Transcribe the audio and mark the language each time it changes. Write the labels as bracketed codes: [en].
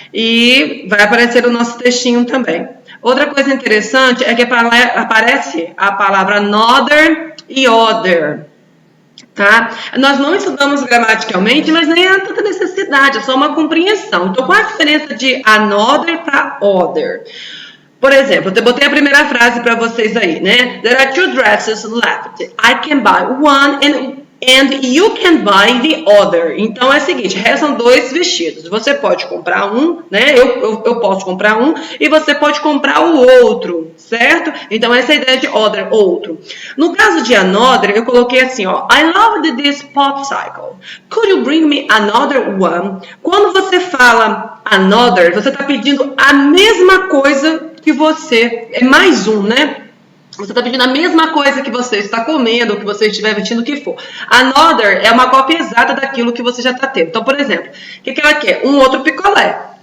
[pt] E vai aparecer o nosso textinho também. Outra coisa interessante é que aparece a palavra another e other, tá? Nós não estudamos gramaticalmente, mas nem há tanta necessidade, é só uma compreensão. Então, qual a diferença de another para other? Por exemplo, eu botei a primeira frase para vocês aí, né? [en] There are 2 dresses left. I can buy one and you can buy the other. [pt] Então é o seguinte, restam 2 vestidos. Você pode comprar um, né? Eu posso comprar um e você pode comprar o outro, certo? Então essa é a ideia de other, outro. No caso de another, eu coloquei assim, ó, [en] I loved this popsicle. Could you bring me another one? [pt] Quando você fala another, você está pedindo a mesma coisa que você, é mais um, né? Você está pedindo a mesma coisa que você está comendo, ou que você estiver vestindo, o que for. Another é uma cópia exata daquilo que você já está tendo. Então, por exemplo, o que ela quer? Um outro picolé.